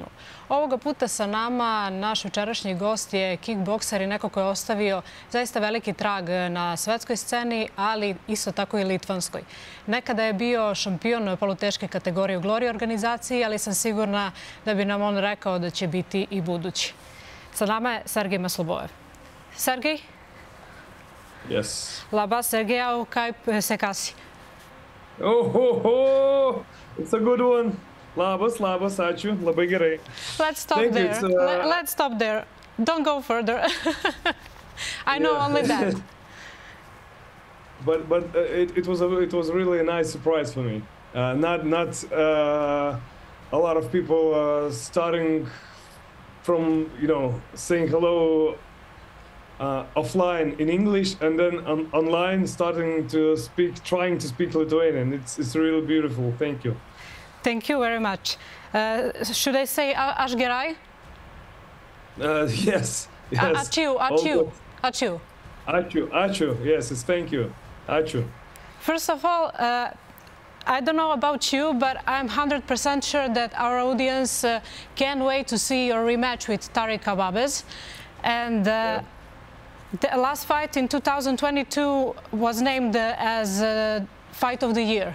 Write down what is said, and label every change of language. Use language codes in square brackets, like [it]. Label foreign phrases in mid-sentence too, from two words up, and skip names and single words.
[sr] Ovoga puta sa nama naš jučerašnji gost je kickbokser i neko ko je ostavio zaista veliki trag na svetskoj sceni, ali isto tako i litvanskoj. Nekada je bio šampion poluteške kategorije u Glory organizaciji, ali sam sigurna da bi nam on rekao da će biti i budući. Sa nama je Sergej Maslobojev. Sergej? [en] Yes. [lt] Labas, Sergeja, kaip sekasi? [en] Oh, it's a good one. [lt] Labas, ačiū, labai gerai. [en] Let's stop there. Let's stop there. Don't go further. I know only that. But it was really a nice surprise for me. Not a lot of people starting from saying hello offline in English and then online trying to speak Lithuanian. It's really beautiful. Thank you. Thank you very much. Should I say [lt] aš gerai? [en] Yes. [lt] Ačiū. [en] Yes, it's thank you. Ačiū. First of all, I don't know about you, but I'm 100% sure that our audience can't wait to see your rematch with Tarik Kababes. And the last fight in 2022 was named as Fight of the Year.